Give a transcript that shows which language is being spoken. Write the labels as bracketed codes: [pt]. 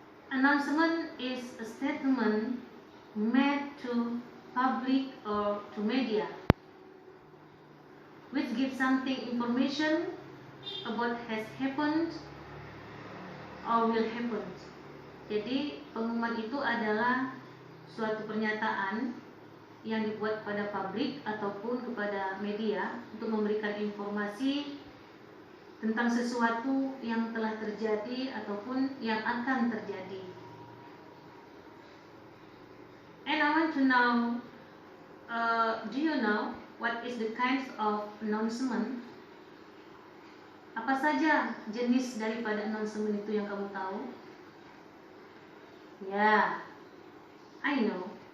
[en] Announcement is a statement made to public or to media which gives something information about has happened or will happen. [id] Jadi pengumuman itu adalah suatu pernyataan yang dibuat pada publik ataupun kepada media untuk memberikan informasi tentang sesuatu yang telah terjadi ataupun yang akan terjadi. [en] And I want to know, do you know what is the kinds of announcement? [id] Apa saja jenis daripada announcement itu yang kamu tahu? [en] Ya, I know.